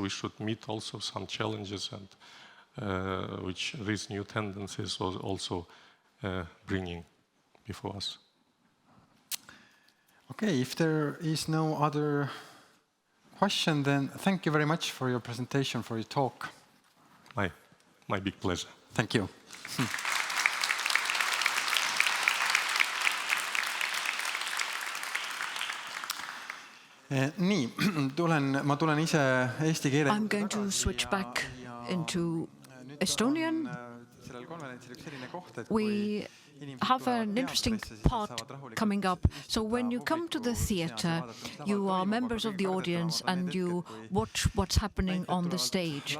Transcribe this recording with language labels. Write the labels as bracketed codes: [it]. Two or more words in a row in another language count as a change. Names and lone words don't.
[en] We should meet also some challenges and which these new tendencies was also bringing before us. Okay, if there is no other question, then thank you very much for your presentation, for your talk. My big pleasure. Thank you. [et] Nii, ma tulen ise eesti keele. [en] I'm going to switch back into Estonian. We have an interesting part coming up. So when you come to the theatre, you are members of the audience and you watch what's happening on the stage.